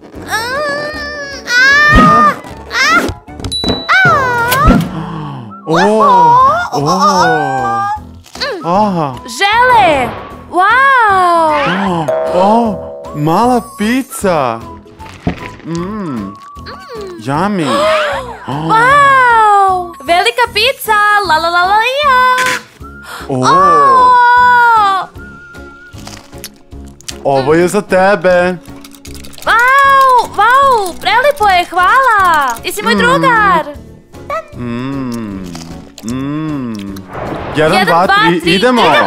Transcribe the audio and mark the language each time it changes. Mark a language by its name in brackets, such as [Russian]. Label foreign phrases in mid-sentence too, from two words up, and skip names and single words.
[Croatian] Žele. Wow. Mala pizza. Yummy. Wow. Velika pizza. La la la la ja. Ovo je za tebe. Wow, prelipo je, hvala. Ti si moj drugar. 1, 2, 3, idemo.